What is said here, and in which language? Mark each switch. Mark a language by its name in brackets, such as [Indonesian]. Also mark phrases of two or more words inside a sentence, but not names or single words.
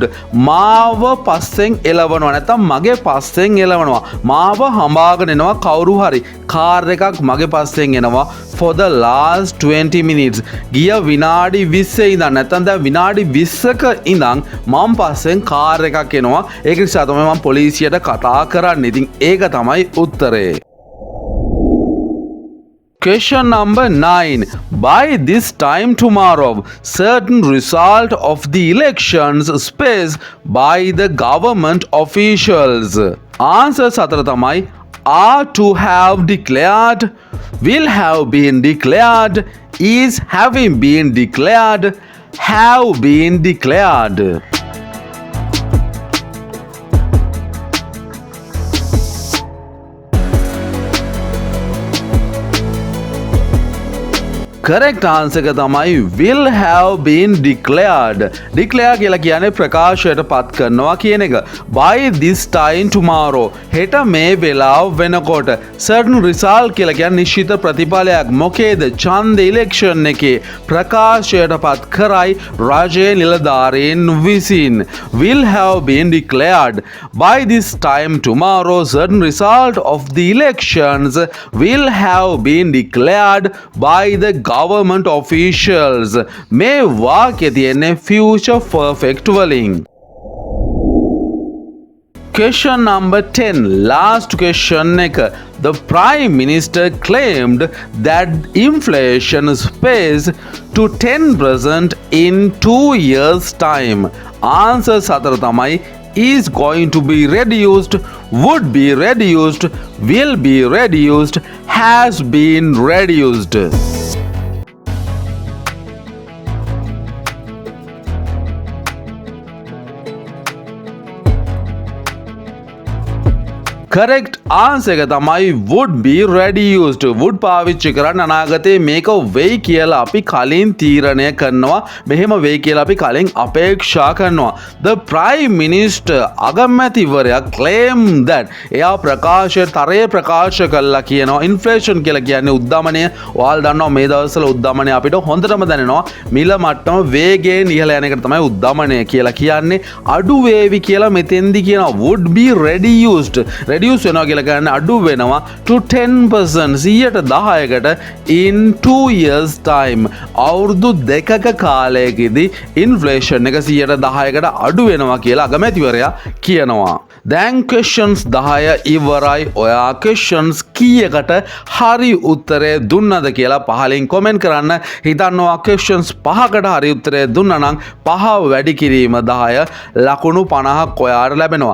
[Sinhala] මාව පස්සෙන් එළවනවා නැත්නම් මගේ පස්සෙන් එළවනවා. මාව හඹාගෙන එනවා කවුරු හරි. කාර් එකක් මගේ පස්සෙන් එනවා [English] for the last 20 minutes. [Sinhala] ගිය විනාඩි 20 ඉඳන් නැත්නම් දැන් විනාඩි 20ක ඉඳන් මම පස්සෙන් කාර් එකක් එනවා. ඒක නිසා තමයි මම පොලිසියට කතා කරන්නේ. ඉතින් ඒක තමයි උත්තරේ. [English] Question number 9. By this time tomorrow, certain result of the elections space by the government officials. Answer [Sinhala] සතර තමයි [English] are to have declared, will have been declared, is having been declared, have been declared. Correct answer [Sinhala] එක තමයි [English] will have been declared. [Sinhala] Declare කියලා කියන්නේ ප්‍රකාශයට පත් කරනවා කියන එක. [English] By this time tomorrow. [Sinhala] හෙට මේ වෙලාව වෙනකොට. [English] Certain result [Sinhala] කියලා කියන්නේ නිශ්චිත ප්‍රතිඵලයක්. මොකේද? ඡන්ද election එකේ ප්‍රකාශයට පත් කරයි රජයේ නිලධාරීන් විසින්. [English] Will have been declared. By this time tomorrow, certain result of the elections will have been declared by the government officials. [Sinhala] මේ වාක්‍යය තියෙන්නේ [English] future perfect [Sinhala] වලින්. [English] Question number 10. Last question එක. The Prime Minister claimed that inflation space to 10% in 2 years' time. Answer [Sinhala] සතර තමයි [English] is going to be reduced, would be reduced, will be reduced, has been reduced. Correct answer [Sinhala] එක තමයි [English] would be reduced. [Sinhala] would පාවිච්චි කරන්න අනාගතයේ මේක වෙයි කියලා අපි කලින් තීරණය කරනවා. මෙහෙම වෙයි කියලා අපි කලින් අපේක්ෂා කරනවා. [English] The Prime Minister [Sinhala] අගමැතිවරයා [English] claim that [Sinhala] එයා තරයේ ප්‍රකාශ කළා කියනවා. inflation කියලා කියන්නේ උද්ධමනය. ඔයාලා දන්නවා මේ දවස්වල උද්ධමනය අපිට හොඳටම දැනෙනවා. මිල මට්ටම වේගයෙන් ඉහළ යන එකට තමයි උද්ධමනය කියලා කියන්නේ. අඩු වේවි කියලා මෙතෙන්දි කියනවා [English] would be reduced. [Sinhala] reduce වෙනවා කියලා කියන්නේ අඩු වෙනවා to 10% 10%කට [English] in 2 years time. [Sinhala] අවුරුදු දෙකක කාලයකදී inflation එක 10%කට අඩු වෙනවා කියලා අගමැතිවරයා කියනවා. දැන් questions 10 ඉවරයි. ඔයා questions කීයකට හරි උත්තරේ දුන්නද කියලා පහලින් comment කරන්න. හිතන්නවා questions 5කට හරි උත්තරේ දුන්නා නම් 5 වැඩි කිරීම 10 ලකුණු 50ක් ඔයාට ලැබෙනවා.